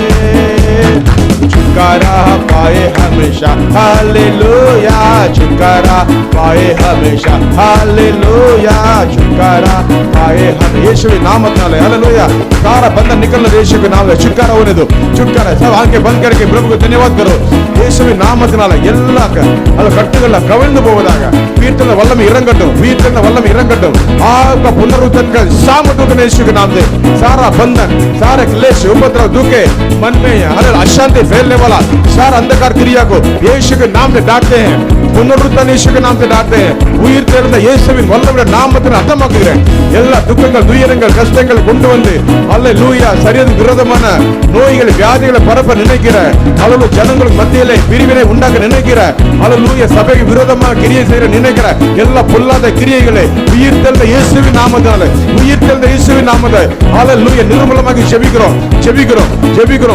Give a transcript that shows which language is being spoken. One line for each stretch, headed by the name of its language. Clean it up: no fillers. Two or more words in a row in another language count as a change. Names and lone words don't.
Hindi: छुटकारा पाए हमेशा, हालेलुया छुटकारा पाए हमेशा, हालेलुया छुटकारा पाए हम यीशु के नाम नाले, हालेलुया। सारा बंधन निकलना यीशु के नाम, छुटकारा होने दो, छुटकारा। सब आंखें बंद करके प्रभु को धन्यवाद करो।
Tamil: இயேசுவின் நாமத்தினால எல்லா கட்டுகள கவிழ்ந்து போவதாக, வீட்டில் வல்லம் இறங்கட்டும், வீட்டில் வல்லம் இறங்கட்டும்।
Hindi: आपका पुनरुत्थान का सामर्थ्य यीशु के नाम से सारा बंधन, सारे क्लेश, उपद्रव, दुखे, मन में अशांति फैलने वाला सारा अंधकार क्रिया को यीशु के नाम से डांटते हैं। पुनरुत्थान यीशु के नाम से डांटते हैं।
Tamil: உயிர் தெழுந்த இயேசுவின் வல்லமையுடைய நாமத்தில் அர்த்தமாக்குகிறேன்। எல்லா துக்கங்கள், துயரங்கள், கஷ்டங்கள் கொண்டு வந்து அல்லேலூயா சரீரத்துக்கு விரோதமான நோய்கள், வியாதிகளை பரப்ப நினைக்கிற அளவு ஜனங்களுக்கு மத்தியிலே பிரிவினை உண்டாக்க நினைக்கிற அல்லேலூயா சபைக்கு விரோதமாக கிரியை செய்ய நினைக்கிற எல்லா பொல்லாத கிரியைகளை உயிர் தெழுந்த இயேசுவின் நாமத்தால, உயிர் தெழுந்த இயேசுவின் நாமத்தால அல்லேலூயா நிர்மூலமாக ஜெபிக்கிறோம், ஜெபிக்கிறோம், ஜெபிக்கிறோம்।